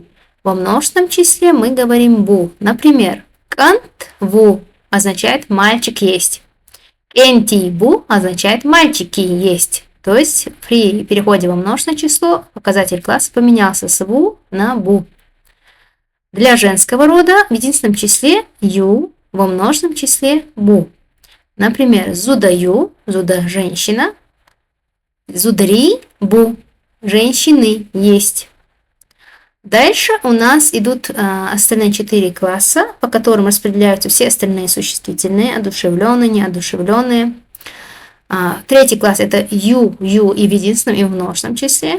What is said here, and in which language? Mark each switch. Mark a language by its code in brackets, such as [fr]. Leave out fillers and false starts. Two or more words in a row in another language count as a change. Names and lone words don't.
[ru] Во множественном числе мы говорим бу. Например, кант ву означает «мальчик есть». «Энти бу» означает «мальчики есть». То есть при переходе во множественное число показатель класса поменялся с «ву» на «бу». Для женского рода в единственном числе «ю», во множественном числе «бу». Например, «зудаю» – «зуда» – женщина, «зудари» – «бу» – женщины есть. Дальше у нас идут остальные 4 класса, по которым распределяются все остальные существительные, одушевленные, неодушевленные. Третий класс – это ю, ю и в единственном, и в множественном числе.